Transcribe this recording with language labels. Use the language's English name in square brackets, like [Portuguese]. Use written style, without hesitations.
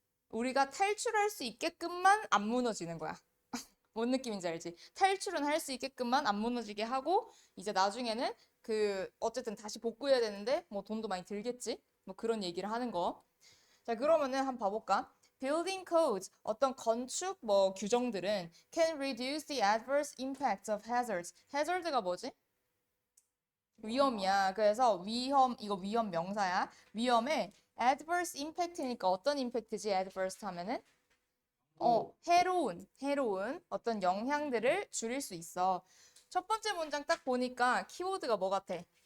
[Korean] 우리가 탈출할 수 있게끔만 안 무너지는 거야. 뭔 느낌인지 알지? 탈출은 할 수 있게끔만 안 무너지게 하고 이제 나중에는 그 어쨌든 다시 복구해야 되는데 뭐 돈도 많이 들겠지? 뭐 그런 얘기를 하는 거. 자, 그러면은 한번 봐볼까? [English] Building codes, [Korean] 어떤 건축 뭐 규정들은 [English] can reduce the adverse impact of hazards. [Korean] hazard가 뭐지? 위험이야. 그래서 위험, 이거 위험 명사야. 위험에 adverse impact니까 어떤 impact지? adverse 하면은? 해로운 어떤 영향들을 줄일 수 있어. 첫 번째 문장 딱 보니까 키워드가 뭐 같아?